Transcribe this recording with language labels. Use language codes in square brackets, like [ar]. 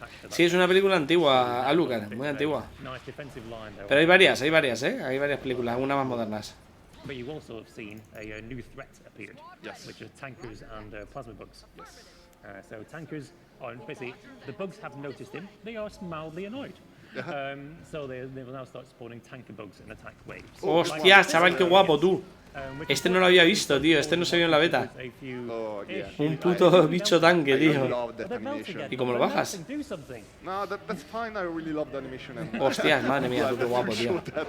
[es] Sí, es una película antigua, Alucard, muy antigua. Pero hay varias, ¿eh? Hay varias películas, algunas más modernas. [en] But you also have seen a new threat appeared, which are tankers and plasma bugs. So tankers are basically, the bugs have noticed him, they are mildly annoyed. So they will now start spawning tanker bugs and attack waves. [es] Hostia, chaval, qué guapo tú. Este no lo había visto, tío, este no se vio en la beta. Un puto bicho tanque, tío. ¿Y cómo lo bajas? [en] No, that's fine, I really love the animation. [es] Hostias, madre mía, qué guapo, tío.